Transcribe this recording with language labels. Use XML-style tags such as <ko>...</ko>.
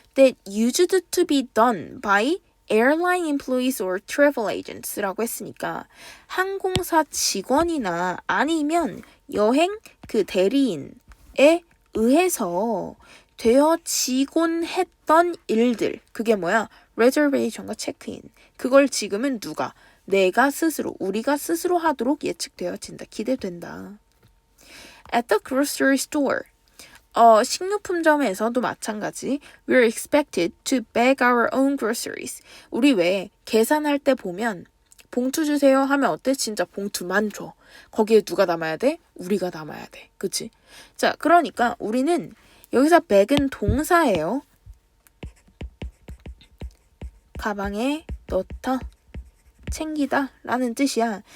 <en>That used to be done by airline employees or travel agents</en> <ko>라고 했으니까 항공사 직원이나 아니면 여행 그 대리인에 의해서 되어지곤 했던 일들. 그게 뭐야? reservation과 체크인. 그걸 지금은 누가? 내가 스스로, 우리가 스스로 하도록 예측되어진다. 기대된다.</ko> <en>At the grocery store.</en> <ko>식료품점에서도 마찬가지.</ko> <en>We're expected to bag our own groceries.</en> <ko>우리 왜 계산할 때 보면 봉투 주세요 하면 어때? 진짜 봉투만 줘. 거기에 누가 담아야 돼? 우리가 담아야 돼. 그치? 자, 그러니까 우리는 여기서 bag은 동사예요. 가방에 넣다, 챙기다 라는 뜻이야.</ko>